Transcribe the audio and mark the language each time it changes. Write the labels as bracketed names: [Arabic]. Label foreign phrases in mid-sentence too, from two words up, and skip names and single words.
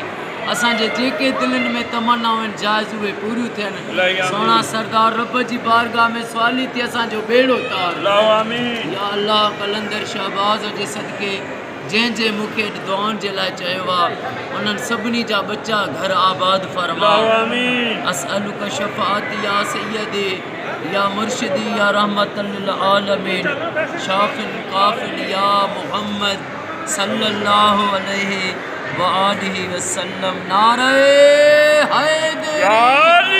[Sindhi] असांजे जेके दिलनि में तमन्नाऊं आहिनि जाइज़ उहे पूरियूं थियनि। सोना सरदार रब जी बारगाह में सवाली थी असांजो बेड़ो तार। या अल्लाह कलंदर शहबाज जे सदके जंहिंजे मूंखे दुआउनि जे लाइ चयो आहे उन्हनि सभिनी जा बच्चा घर आबाद फरमा। [Arabic] أسألك شفاعتي يا سيدي يا مرشدي يا رحمة للعالمين شافٍ كافٍ يا محمد صلى الله عليه وآله وسلم. [Sindhi] नारे हैदरी।